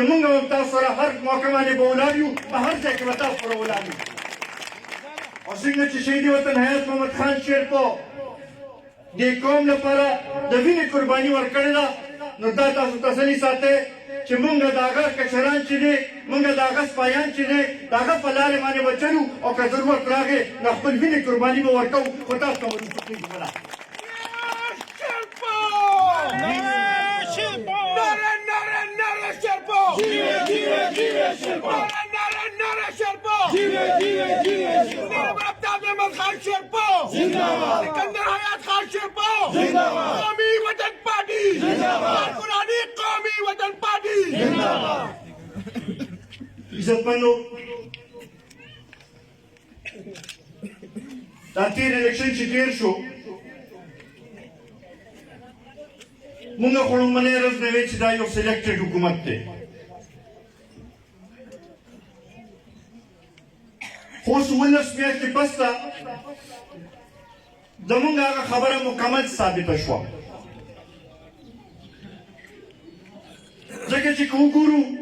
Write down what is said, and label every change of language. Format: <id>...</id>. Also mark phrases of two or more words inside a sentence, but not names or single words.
<ps>مونږ هم تاسو سره هر موقع باندې به ولاړ یو په هر ځای کې به تاسو سره ولاړ یو او څنګه چې شهید وطن حیات محمد خان شیرپور دې قوم لپاره د وینې قرباني ورکړې ده نو دا تاسو تسلي ساتئ چې مونږ د هغه کشران چې دی مونږ د هغه سپایان چې دی د هغه په لارې باندې به چلو او که ضرورت راغی نو خپل وینې قرباني به ورکوو خو تاسو ته به رسو کېږو بله سکندر حیات خان شېرپاو قومي وطن پارټي کارکنانې قومي وطن پارټي इज्जतमंदो دا تیر الیکشن چې تیر شو مونږ خو لومړنۍ ورځ نه وی چې دا یو سلیکټډ حکومت دی خو اوس 19 میاشتې پس ته زمونږ هغه خبره مکمل ثابته شوه ځکه چې که وګورو</ps>